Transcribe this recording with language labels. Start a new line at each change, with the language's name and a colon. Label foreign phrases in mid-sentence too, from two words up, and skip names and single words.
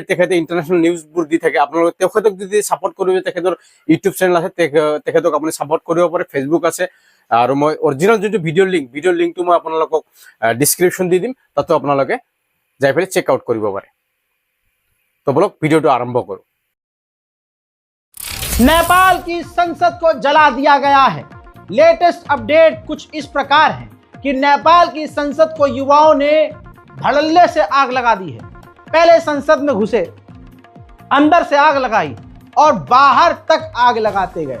Assamese: তেখেতে
English: international newsবোৰ
Assamese: দি থাকে। আপোনালোকে তেখেতক যদি ছাপোৰ্ট কৰিব, তেখেতৰ ইউটিউব চেনেল আছে, তেখেতক আপুনি ছাপোৰ্ট কৰিব পাৰে। ফেচবুক আছে, আৰু মই অৰিজিনেল যোনটো ভিডিঅ'ৰ লিংকটো মই আপোনালোকক ডিছক্ৰিপশ্যন দি দিম, তাতো আপোনালোকে যাই পেলাই
English: check out
Assamese: কৰিব পাৰে। তো বলক ভিডিঅ'টো আৰম্ভ কৰোঁ।
Hindi: नेपाल की संसद को जला दिया गया है।
English: latest update
Hindi: कुछ इस प्रकार है कि नेपाल की संसद को युवाओं ने धड़ल्ले से आग लगा दी है। पहले संसद में घुसे, अंदर से आग लगाई और बाहर तक आग लगाते गए।